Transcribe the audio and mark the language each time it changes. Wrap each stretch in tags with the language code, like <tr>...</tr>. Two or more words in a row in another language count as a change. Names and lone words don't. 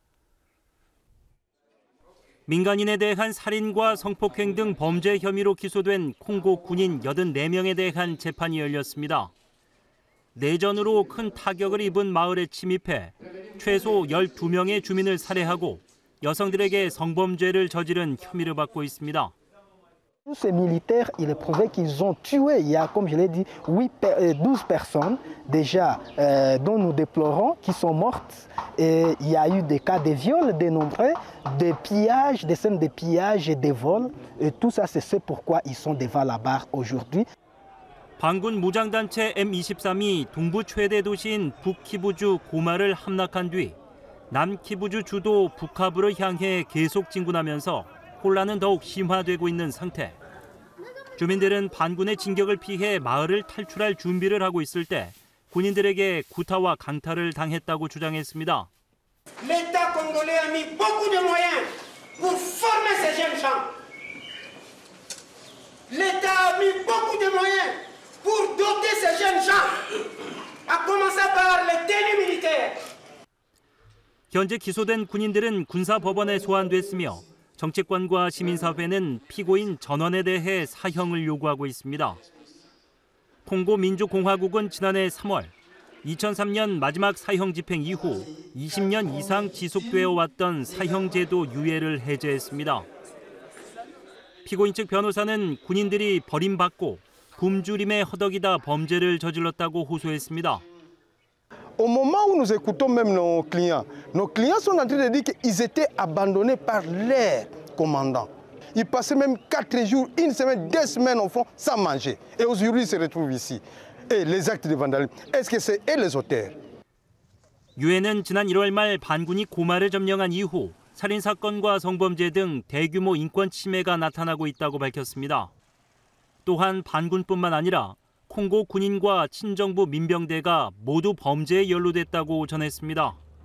<ko>민간인에 대한 살인과 성폭행 등 범죄 혐의로 기소된 콩고 군인 84명에 대한 재판이 열렸습니다. 내전으로 큰 타격을 입은 마을에 침입해 최소 12명의 주민을 살해하고 여성들에게 성범죄를 저지른 혐의를 받고 있습니다.</ko> <fr>Ces militaires, il est prouvé qu'ils ont tué, il y a, comme je l'ai dit, 12 personnes déjà dont nous déplorons, qui sont mortes. Et il y a eu des cas de viols dénombrés, de pillages, des scènes de pillage et de vols. Et tout ça, c'est ce pourquoi ils sont devant la barre aujourd'hui.</fr> <ko>반군 무장단체 M23이 동부 최대 도시인 북키부주 고마를 함락한 뒤 남키부주 주도 부카부를 향해 계속 진군하면서 혼란은 더욱 심화되고 있는 상태. 주민들은 반군의 진격을 피해 마을을 탈출할 준비를 하고 있을 때 군인들에게 구타와 강탈을 당했다고 주장했습니다.</ko> <fr>L'État congolais a mis beaucoup de moyens pour former ces jeunes gens. L'État a mis beaucoup de moyens pour doter ces jeunes gens, à commencer par les tenues militaires.</fr> <ko>현재 기소된 군인들은 군사법원에 소환됐으며 정치권과 시민사회는 피고인 전원에 대해 사형을 요구하고 있습니다. 콩고 민주공화국은 지난해 3월 2003년 마지막 사형 집행 이후 20년 이상 지속되어 왔던 사형제도 유예를 해제했습니다. 피고인 측 변호사는 군인들이 버림받고 굶주림에 허덕이다 범죄를 저질렀다고 호소했습니다.</ko> <fr>Au moment où nous écoutons même nos clients sont en train de dire qu'ils étaient abandonnés par leurs commandants. Ils passaient même 4 jours, 1 semaine, 2 semaines au fond sans manger. Et aujourd'hui, ils se retrouvent ici. Et les actes de vandalisme, est-ce que c'est eux les auteurs?</fr> <ko>유엔은 지난 1월 말 반군이 고마를 점령한 이후 살인 사건과 성범죄 등 대규모 인권 침해가 나타나고 있다고 밝혔습니다. 또한 반군뿐만 아니라 콩고 군인과 친정부 민병대가 모두 범죄에 연루됐다고 전했습니다.</ko>